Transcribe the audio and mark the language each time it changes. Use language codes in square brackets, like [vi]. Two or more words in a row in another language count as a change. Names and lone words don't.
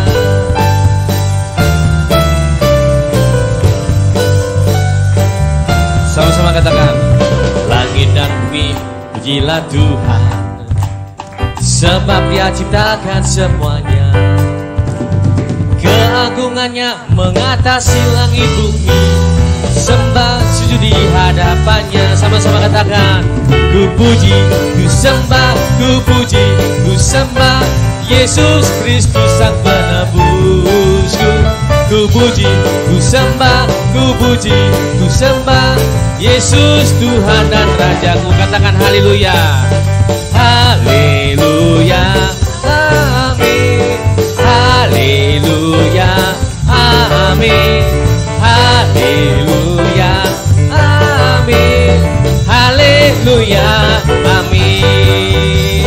[id] Sama-sama katakan, langit dan bumi pujilah Tuhan, sebab Dia ciptakan semuanya. Keagungannya mengatasi langit bumi, sembah sujud di hadapannya. Sama-sama katakan, ku puji, ku sembah, ku puji, ku sembah Yesus Kristus Sang Penebusku. Ku puji, ku sembah, ku puji, ku sembah Yesus Tuhan dan Rajaku. Katakan haleluya. Haleluya, amin. Haleluya, amin. Haleluya, amin. Haleluya, amin.